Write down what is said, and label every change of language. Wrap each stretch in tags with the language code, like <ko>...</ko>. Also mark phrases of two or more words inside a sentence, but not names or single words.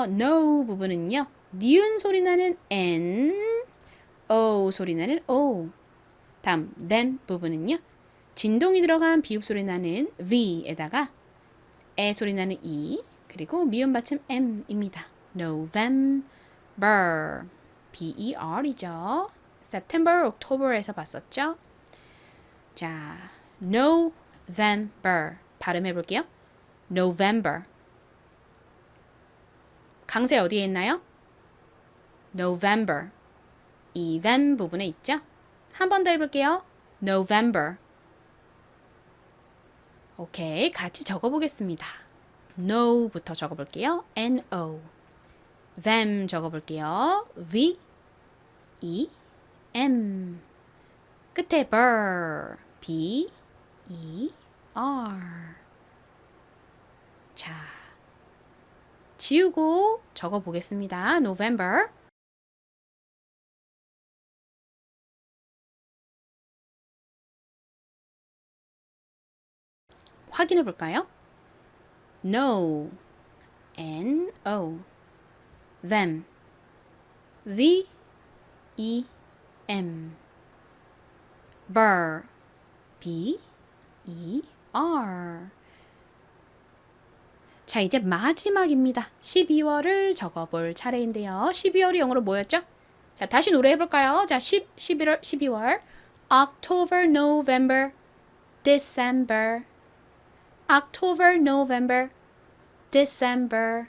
<ko>No 부분은요. 니은 소리 나는 N, O 소리 나는 O. 다음 them 부분은요. 진동이 들어간 비읍 소리 나는 V에다가 에 소리 나는 E 그리고 미음 받침 M입니다. November. B-E-R이죠. September, October에서 봤었죠? 자, November. 발음해 볼게요. November. 강세 어디에 있나요? November. 이 them 부분에 있죠? 한 번 더 해볼게요. November. 오케이, 같이 적어보겠습니다. No부터 적어볼게요. N-O. them 적어볼게요. V-E-M. 끝에 ber. B-E-R. 자, 지우고 적어보겠습니다. November. 확인해 볼까요? No, N-O, them, V-E-M, ber, B-E-R. BER. 자, 이제 마지막입니다. 12월을 적어볼 차례인데요. 12월이 영어로 뭐였죠? 자, 다시 노래해볼까요? 자, 11월, 12월.</ko> <en>October, November, December. October, November, December.</en>